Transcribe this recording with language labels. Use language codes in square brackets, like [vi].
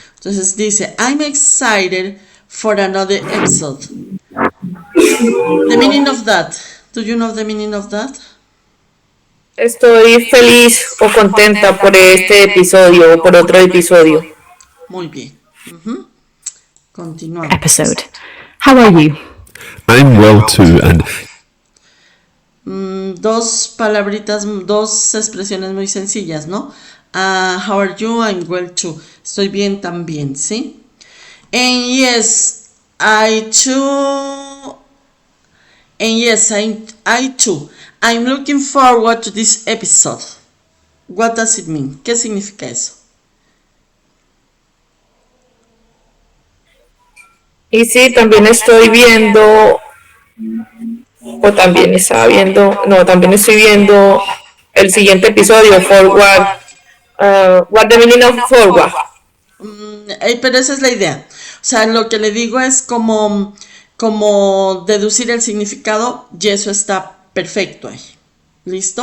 [es] Entonces dice, [en] I'm excited for another episode. The meaning of that. Do you know the meaning of that? [es] Estoy feliz o contenta por este episodio o por otro episodio. Muy bien. Continuamos. [en] Episode. How are you? I'm well too, and [es] 2 palabritas, 2 expresiones muy sencillas, ¿no? [en] How are you? I'm well too. [es] Estoy bien también, ¿sí? [en] And yes, I too. And yes, I too. I'm looking forward to this episode. What does it mean? [es] ¿Qué significa eso? Y sí, también estoy viendo, o también estaba viendo, no, también estoy viendo el siguiente episodio, Forward. [en] What the meaning of forward? [es] Pero esa es la idea. O sea, lo que le digo es como deducir el significado y eso está perfecto ahí. ¿Listo?